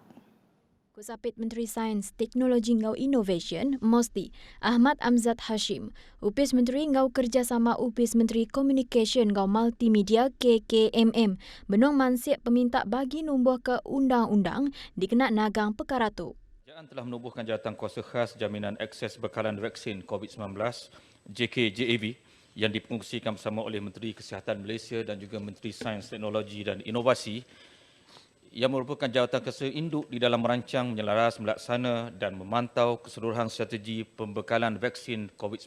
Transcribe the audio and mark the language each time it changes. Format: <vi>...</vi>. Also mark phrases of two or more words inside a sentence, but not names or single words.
<iba>Kusapit Menteri Sains, Teknologi ngau Innovation, MOSTI, Ahmad Amzad Hashim, Upis Menteri ngau kerjasama Upis Menteri Communication ngau Multimedia KKMM, benong mansiap peminta bagi numbuh ke undang-undang dikena nagang perkara tu.</iba> <ms>Kerajaan telah menubuhkan Jawatankuasa Khas Jaminan Akses Bekalan Vaksin COVID-19 JKJAV yang dipengungsikan bersama oleh Menteri Kesihatan Malaysia dan juga Menteri Sains, Teknologi dan Inovasi yang merupakan jawatankuasa induk di dalam merancang, menyelaras, melaksana dan memantau keseluruhan strategi pembekalan vaksin COVID-19.</ms>